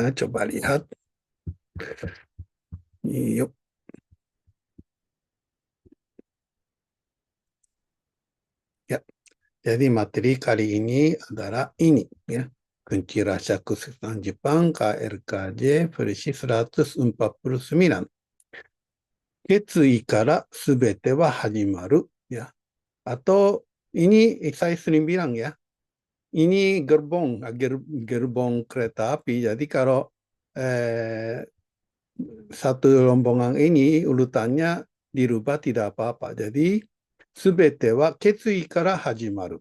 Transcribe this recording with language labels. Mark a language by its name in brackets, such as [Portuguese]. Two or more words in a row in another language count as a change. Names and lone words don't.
[Indonesian] Coba lihat. Yuk, ya. Jadi materi kali ini adalah ini, ya. Kunci Rahasia Kesuksesan Jepang KRKJ versi 149. [Japanese] 決意からすべては始まる. [Indonesian] Ya. Atau ini saya sering bilang ya. Ini gerbong kereta api. Jadi kalau satu rombongan ini urutannya dirubah tidak apa-apa. [Japanese] Jadi すべては決意から始まる.